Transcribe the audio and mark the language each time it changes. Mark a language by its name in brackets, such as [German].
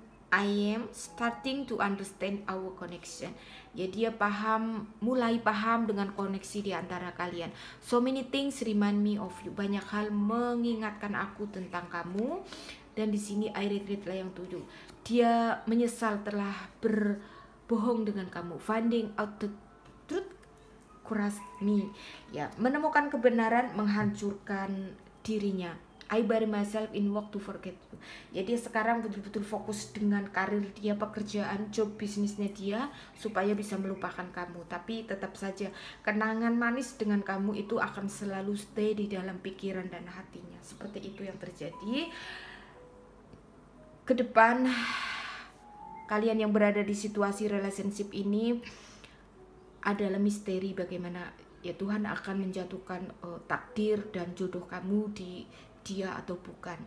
[English] I am starting to understand our connection. [Indonesian] Ya, dia mulai paham dengan koneksi di antara kalian. [English] So many things remind me of you. [Indonesian] Banyak hal mengingatkan aku tentang kamu. Dan di sini I regret lah yang 7. Dia menyesal telah berbohong dengan kamu. [English] Finding out the truth crushed me. [Indonesian] Ya, menemukan kebenaran menghancurkan dirinya. [English] I bury myself in work to forget you. [Indonesian] Jadi sekarang betul-betul fokus dengan karir dia, pekerjaan, job, bisnisnya dia, supaya bisa melupakan kamu. Tapi tetap saja kenangan manis dengan kamu itu akan selalu stay di dalam pikiran dan hatinya. Seperti itu yang terjadi. Ke depan kalian yang berada di situasi relationship ini adalah misteri bagaimana ya Tuhan akan menjatuhkan takdir dan jodoh kamu di dia atau bukan.